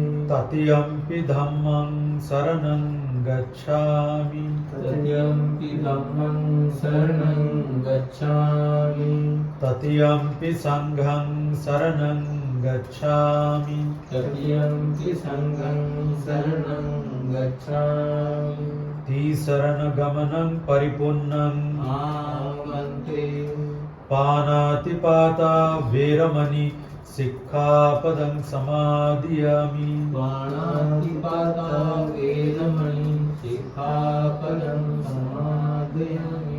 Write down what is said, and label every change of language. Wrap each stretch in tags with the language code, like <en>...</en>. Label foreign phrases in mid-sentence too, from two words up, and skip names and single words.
<pi>तृतीयंपि धम्मं शरणं गच्छामि। तृतीयंपि धम्मं शरणं गच्छामि। तृतीयंपि संघं शरणं गच्छामि। तृतीयंपि संघं शरणं गच्छामि। शरणगमनं परिपूर्णं आमन्ते पानातिपाता वेरमणि सिक्खापदं समादियामि। पाणातिपाता वेरमणि सिक्खापदं समादयामि।</pi>